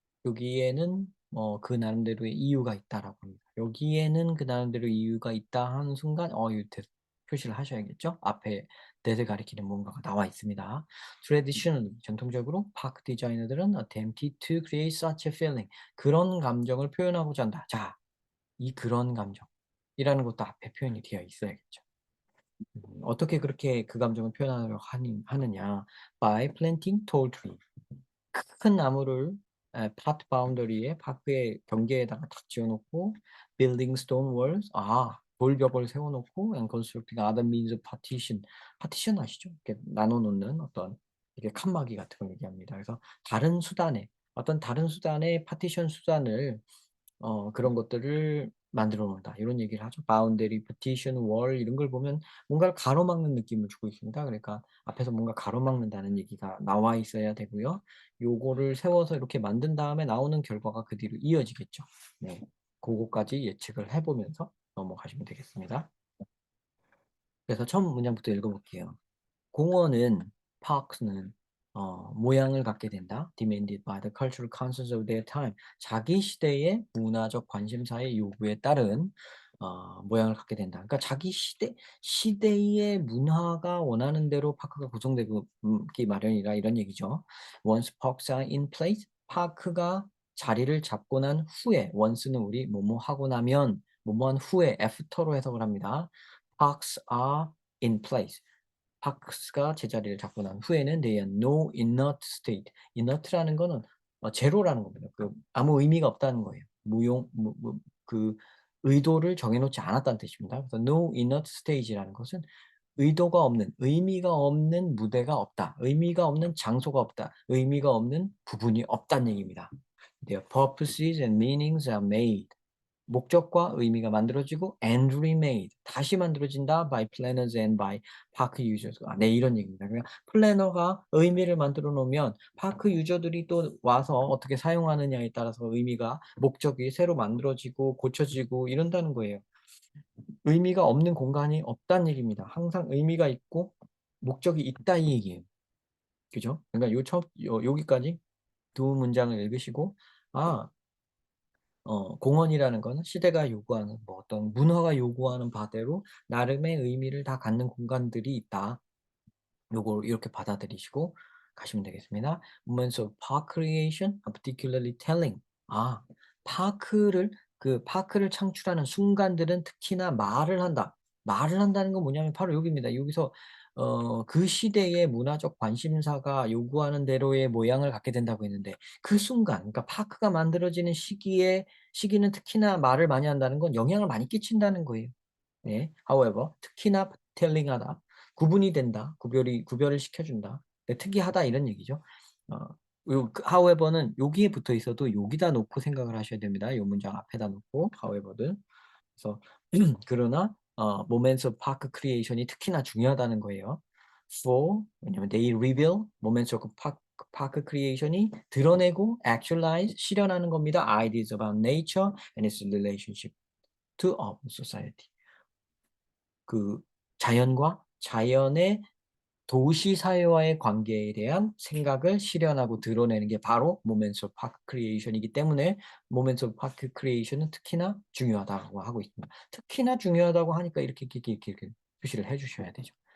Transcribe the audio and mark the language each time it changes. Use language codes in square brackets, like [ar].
[ko] 여기에는 그 나름대로의 이유가 있다라고 합니다. 여기에는 그 나름대로 이유가 있다 하는 순간 이때 표시를 하셔야겠죠? 앞에 that을 가리키는 뭔가가 나와 있습니다. [en] Traditionally, [ko] 전통적으로 파크 디자이너들은 [en] attempted to create such a feeling. [ko] 그런 감정을 표현하고자 한다. 자, 이 그런 감정이라는 것도 앞에 표현이 되어 있어야겠죠. 어떻게 그렇게 그 감정을 표현하려고 하느냐. [en] By planting tall trees. [ko] 큰 나무를 파트 바운더리에 파크의 경계에다가 탁 지어 놓고 [en] building stone walls [ko] 돌벽을 세워 놓고 [en] and constructing other means of partition. [ko] 파티션 아시죠? 이렇게 나눠 놓는 어떤 이게 칸막이 같은 걸 얘기합니다. 그래서 다른 수단의 파티션 수단을 그런 것들을 만들어 놓는다. 이런 얘기를 하죠. 바운더리, 파티션, 월 이런 걸 보면 뭔가를 가로막는 느낌을 주고 있습니다. 그러니까 앞에서 뭔가 가로막는다는 얘기가 나와 있어야 되고요. 요거를 세워서 이렇게 만든 다음에 나오는 결과가 그 뒤로 이어지겠죠. 네. 고거까지 예측을 해 보면서 넘어가시면 되겠습니다. 그래서 처음 문장부터 읽어 볼게요. 공원은 parks는 모양을 갖게 된다. [en] demanded by the cultural concerns of their time. [ko] 자기 시대의 문화적 관심사의 요구에 따른 모양을 갖게 된다. 그러니까 자기 시대의 문화가 원하는 대로 파크가 구성되고 기 마련이라 이런 얘기죠. [en] Once parks are in place, [ko] 파크가 자리를 잡고 난 후에 once는 우리 뭐뭐 하고 나면 뭐뭐한 후에 after로 해석을 합니다. [en] Parks are in place. [ko] 파크스가 제자리를 잡고 난 후에는 [en] they are no inert state. [ko] inert라는 거는 제로라는 겁니다. 아무 의미가 없다는 거예요. 그 의도를 정해 놓지 않았다는 뜻입니다. 그래서 no inert state라는 것은 의도가 없는, 의미가 없는 무대가 없다. 의미가 없는 장소가 없다. 의미가 없는 부분이 없다는 얘기입니다. [en] Their purposes and meanings are made. [ko] 목적과 의미가 만들어지고 [en] and remade [ko] 다시 만들어진다 [en] by planners and by park users. [ko] 네, 이런 얘기입니다. 그러니까 플래너가 의미를 만들어 놓으면 파크 유저들이 또 와서 어떻게 사용하느냐에 따라서 목적이 새로 만들어지고 고쳐지고 이런다는 거예요. 의미가 없는 공간이 없다는 얘기입니다. 항상 의미가 있고 목적이 있다 이 얘기예요. 그죠? 그러니까 여기까지 두 문장을 읽으시고 아 공원이라는 거는 시대가 요구하는 어떤 문화가 요구하는 바대로 나름의 의미를 다 갖는 공간들이 있다. 요걸 이렇게 받아들이시고 가시면 되겠습니다. [en] Moments of park creation are particularly telling. [ko] 아, 파크를 파크를 창출하는 순간들은 특히나 말을 한다. 말을 한다는 건 뭐냐면 바로 여기입니다. 여기서 그 시대의 문화적 관심사가 요구하는 대로의 모양을 갖게 된다고 했는데 그 순간 그러니까 파크가 만들어지는 시기는 특히나 말을 많이 한다는 건 영향을 많이 끼친다는 거예요. 네. However, 특히나 telling하다. 구분이 된다. 구별을 시켜준다. 네, 특이하다 이런 얘기죠. 어, however는 여기에 붙어 있어도 여기다 놓고 생각을 하셔야 됩니다. 이 문장 앞에다 놓고 however는. 그래서 그러나 moments of park creation이 특히나 중요하다는 거예요. 왜냐면 [en] they reveal [ko] moments of park creation이 드러내고 actualize 실현하는 겁니다. [en] Ideas about nature and its relationship to urban society. [ko] 그 자연의 도시 사회와의 관계에 대한 생각을 실현하고 드러내는 게 바로 Moments of Park Creation이기 때문에 Moments of Park Creation은 특히나 중요하다고 하고 있습니다. 특히나 중요하다고 하니까 이렇게 표시를 해 주셔야 되죠.